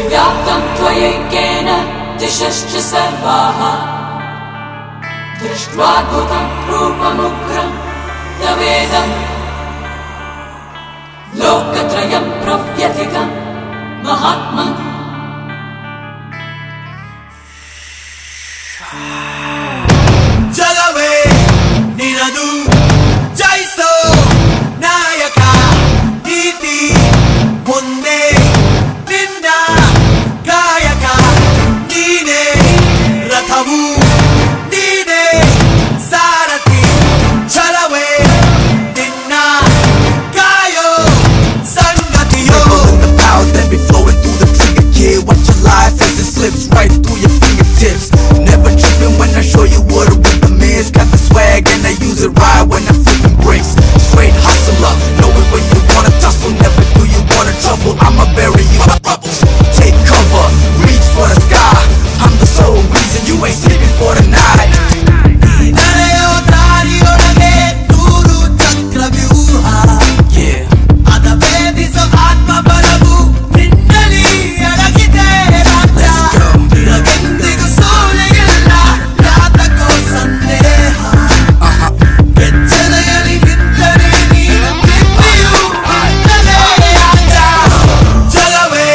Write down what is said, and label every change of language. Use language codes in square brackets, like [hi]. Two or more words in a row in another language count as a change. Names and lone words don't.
[sa] व्याप्तं त्वयैकेन दिशश्च सर्वाः दृष्ट्वाद्भुतं रूपमुग्रं तवेदम् लोकत्रयं प्रव्यथितं महात्मन् [kn] ಜಗವೇ ನಿನದು ಜಯಿಸೋ ನಾಯಕ ನೀತಿ ಮುಂದೆ ನಿನ್ನ ಕಾಯಕ ನೀನೇ ರಥವು ನೀನೇ ಸಾರಥಿ ಛಲವೇ ನಿನ್ನ ಕಾಯೋ ಸಂಗತಿಯೋ [en] Then be flowing through the trigger, kid. Watch your life as it slips right through your fingertips. Never tripping when I show you what a rhythm is. Got the swag and I use it right when I'm flipping bricks. Straight hustler, know it when you wanna tussle. Never do you wanna trouble. I'ma bury you in bubbles. Take cover, reach for the sky. I'm the sole reason you ain't sleeping for the night. [kn] ನಡೆಯೋ ದಾರಿಯೊಳಗೆ ನೂರು ಚಕ್ರವ್ಯೂಹ Yeah. ಅದ ಭೇದಿಸೋ ಆತ್ಮ ಬಲವು ನಿನ್ನಲ್ಲಿ ಅಡಗಿದೆ ರಾಜ ನಿನಗೆಂದಿಗೂ ಸೋಲೆಯಿಲ್ಲ ಯಾತಕೋ ಸಂದೇಹ ಕೆಚ್ಚಲೆಯಲ್ಲಿ ನಿಂತರೆ ನೀನು ಪ್ರೀತಿಯು ನಿನ್ನಲೇ ರಾಜ ಜಗವೇ